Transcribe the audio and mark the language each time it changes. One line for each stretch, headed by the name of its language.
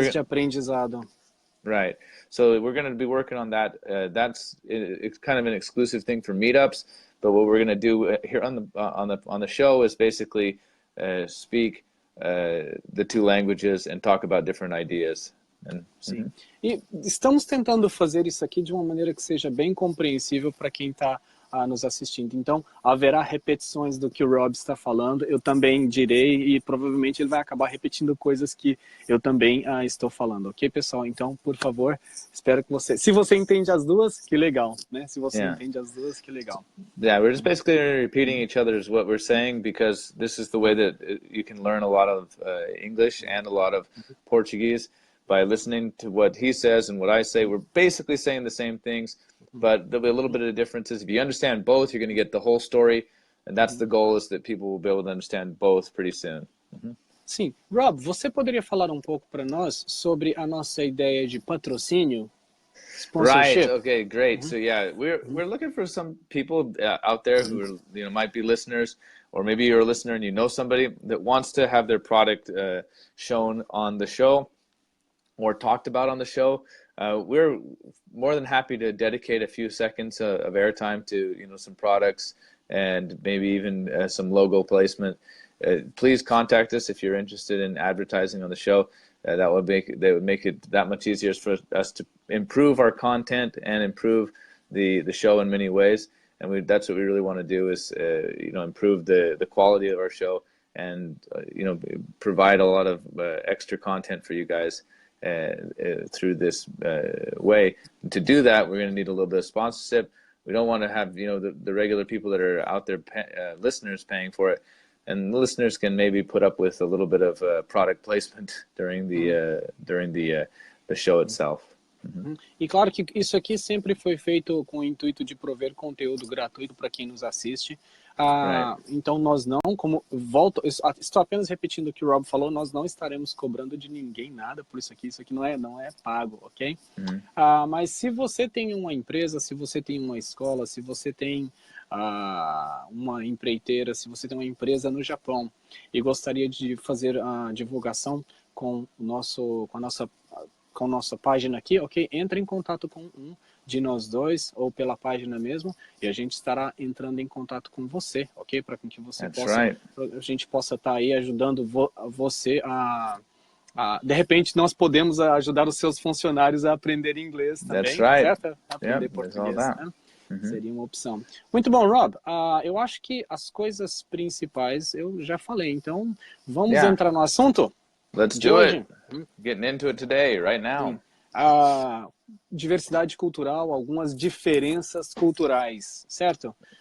Portuguese: de aprendizado.
English: Right. So we're going to be working on that. It's kind of an exclusive thing for meetups. But what we're going to do here on the show is basically speak the two languages and talk about different ideas.
Portuguese: Sim. E estamos tentando fazer isso aqui de uma maneira que seja bem compreensível para quem está nos assistindo. Então, haverá repetições do que o Rob está falando, eu também direi e provavelmente ele vai acabar repetindo coisas que eu também estou falando, ok, pessoal? Então, por favor, espero que você... Se você entende as duas, que legal, né? Se você entende as duas, que legal.
English: Yeah, we're just basically repeating each other's what we're saying because this is the way that you can learn a lot of English and a lot of Portuguese by listening to what he says and what I say. We're basically saying the same things, but there'll be a little bit of differences. If you understand both, you're going to get the whole story, and that's the goal, is that people will be able to understand both pretty soon.
Portuguese: Sim. Rob, você poderia falar um pouco para nós sobre a nossa ideia de patrocínio?
English: Right. Okay. Great. So yeah, we're looking for some people out there who are, might be listeners, or maybe you're a listener and you know somebody that wants to have their product shown on the show or talked about on the show. We're more than happy to dedicate a few seconds of airtime to some products and maybe even some logo placement. Please contact us if you're interested in advertising on the show. That would make it that much easier for us to improve our content and improve the show in many ways. And that's what we really want to do, is improve the quality of our show and provide a lot of extra content for you guys through this way. And to do that, we're going to need a little bit of sponsorship. We don't want to have the regular people that are out there, listeners, paying for it. And the listeners can maybe put up with a little bit of product placement during the show itself.
Portuguese: E claro que isso aqui sempre foi feito com o intuito de prover conteúdo gratuito para quem nos assiste. Então nós não, estou apenas repetindo o que o Rob falou, nós não estaremos cobrando de ninguém nada por isso aqui não é pago, ok? Mas se você tem uma empresa, se você tem uma escola, se você tem uma empreiteira, se você tem uma empresa no Japão e gostaria de fazer a divulgação com a nossa página aqui, ok? Entre em contato com um de nós dois ou pela página mesmo e a gente estará entrando em contato com você, ok? Para que você a gente possa estar aí ajudando você de repente nós podemos ajudar os seus funcionários a aprender inglês também, certo? A aprender português, né? Seria uma opção. Muito bom, Rob. Eu acho que as coisas principais eu já falei, então vamos entrar no assunto?
English: Let's do it. Getting into it today, right now.
Portuguese: Diversidade cultural, algumas diferenças culturais, certo?